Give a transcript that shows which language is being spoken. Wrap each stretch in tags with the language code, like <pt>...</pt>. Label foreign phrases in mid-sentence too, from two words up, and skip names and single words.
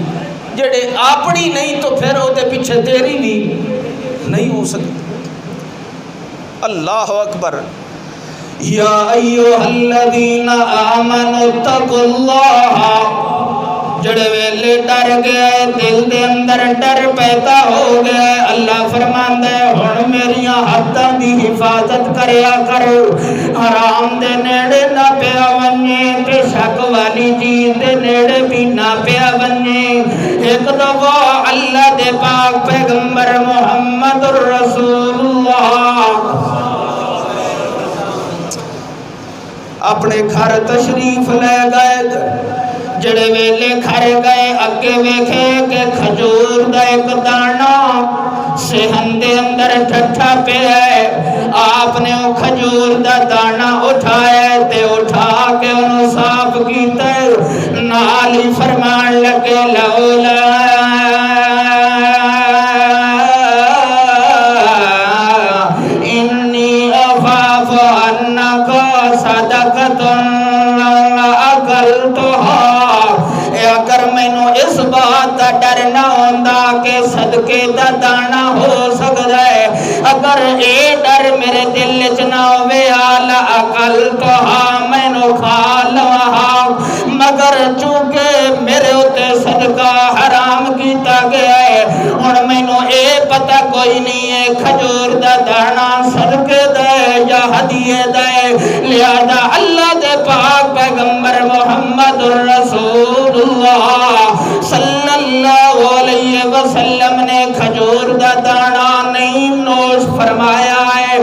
<pa>جڑے اپنی نہیں تو پھر او دے پیچھے تیری بھی نہیں ہو سکتی.</pa> <ar>اللہ اکبر. یا ایھا الذین آمنوا اتقوا اللہ.</ar> <pa>جڑے ویلے ڈر گئے دل دے اندر ڈر پیدا ہو گئے, اللہ فرماندا ہے ہن میریاں حداں دی حفاظت کریا کر. حرام دے نیڑے نہ پیا ونجے تے شک والی چیز دے نیڑے بھی نہ پیا ونجے. ایک دفعہ اللہ دے پاک پیغمبر محمد رسول اللہ اپنے گھر تشریف لے گئے. جڑے ویلے گھر گئے اگے ویکھے کہ کھجور دا ایک دانا صحن دے اندر ٹھٹھا پیا ہے. آپ نے وہ کھجور دا دانا اٹھایا تے اٹھا کے انہوں صاف کیتا ہے. نال ہی فرمان لگے</pa> <ar>لولا انی اخاف انک صدقۃ اکلتھا.</ar> <pa>اگر مینوں اس بات دا ڈر نہ ہوندا کہ صدقے دا دانا ہو سکدا ہے, اگر اے ڈر میرے دل وچ نہ ہوے</pa> <ar>الا اکلتھا</ar> <pa>مینوں کھا لواں. مگر چونکہ میرے اوتے صدقہ حرام کیتا گیا ہے, ہن مینوں اے پتہ کوئی نہیں ہے کھجور دا دانا صدقے دا ہے یا ہدیے دا ہے. لہذا اللہ دے پاک پیغمبر محمد رسول اللہ</pa> <ar>صلی اللہ علیہ وسلم</ar> <pa>نے کھجور دا دانا نہیں نوش فرمایا ہے.</pa>